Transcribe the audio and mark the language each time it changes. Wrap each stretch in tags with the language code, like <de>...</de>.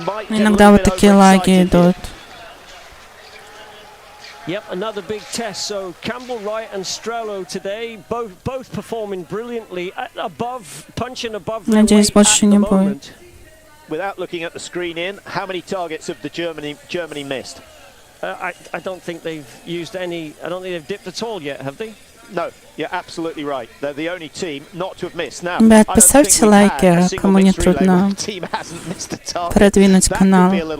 <ru>Иногда вот такие лаги идут.</ru> <en>Yep, another big test. So Campbell Wright and Strello today, both performing brilliantly, punching above their weight at the moment. Without looking at the screen in, how many targets have the Germany missed? I don't think they've used any. I don't think they've dipped at all yet, have they? No, you're absolutely right. They're the only team not to have missed. Now,</en> <ru>ребят, поставьте лайки, кому не трудно продвинуть канал.</ru>